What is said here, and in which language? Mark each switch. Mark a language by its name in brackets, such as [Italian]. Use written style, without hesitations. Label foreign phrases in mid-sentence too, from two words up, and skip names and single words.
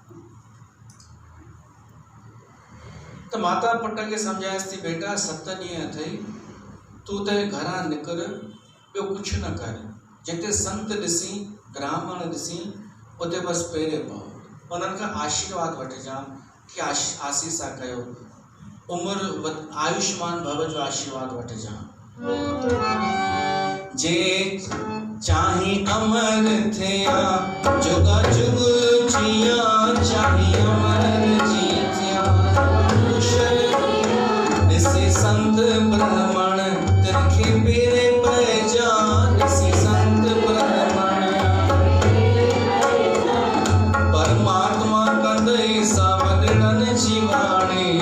[Sindhi] त माता पुट खे सम्झायसि थी, बेटा 7 ॾींहं अथई, तूं त घरां निकिर, ॿियो कुझु न कर। जिते संत ॾिसी, ब्राह्मण ॾिसी, उते बसि पेरे पओ, उन्हनि खां आशीर्वाद वठिजां कि आसीसा कयो, उमिरि [Sanskrit] आयुष्मान भव [Sindhi] जो आशीर्वाद वठिजां। जे चाहे अमर थिया जुग जुग जिया, चाहे अमर जीतिया, ॾिसी संत ब्राह्मण तिनखे पेरे पइजा, ॾिसी संत ब्राह्मण परमात्मा कंदई सावरणनि जी वाणी।